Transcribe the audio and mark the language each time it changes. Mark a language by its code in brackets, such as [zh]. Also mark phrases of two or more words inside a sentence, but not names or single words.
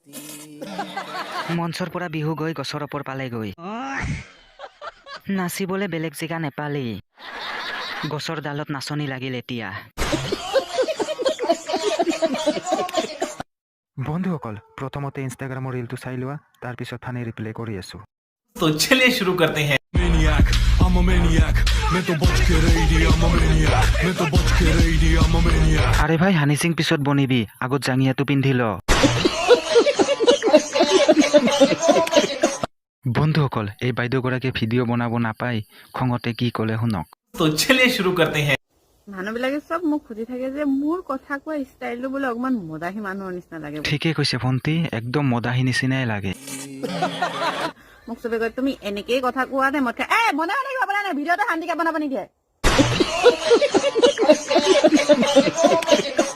[as] মঞ্চৰ পৰা বিহু গৈ গছৰ ওপৰ পালে গৈ নাচিবলৈ বেলেগ জেগা নেপালি গছৰ ডালত নাচনি লাগিল এতিয়া বন্ধুসকল প্ৰথমতে ইনষ্টাগ্ৰামৰ ৰিলটো চাই লোৱা তাৰ পিছত [en] funny replay [as] কৰি আছো [hi] तो चलिए शुरू करते हैं। [en] Maniac, I'm a maniac. [hi] मैं तो बच के रही दी, [en] I'm a maniac. [hi] मैं तो बच के रही दी, [en] I'm a maniac. [as] আৰে ভাই হানি সিং পিছত বনিবি আগত জাঙিয়াটো পিন্ধি ল বন্ধুসকল এই বাইদেউগৰাকীয়ে ভিডিঅ' বনাব নাপায় খঙতে কি ক'লে শুনক [hi] तो चलिए शुरू करते हैं। [as] মানুহবিলাকে চব মোক খুজি থাকে যে মোৰ কথা কোৱা ষ্টাইলটো বোলে অকমান মদাহী মানুহৰ নিচিনা লাগে ঠিকে কৈছে ভণ্টি একদম মদাহী নিচিনাই লাগে মোক চবে কয় তুমি এনেকেই কথা কোৱা নে মই বনাব লাগিব বনাই নাই ভিডিঅ'টো শান্তিকে বনাব নিদিয়ে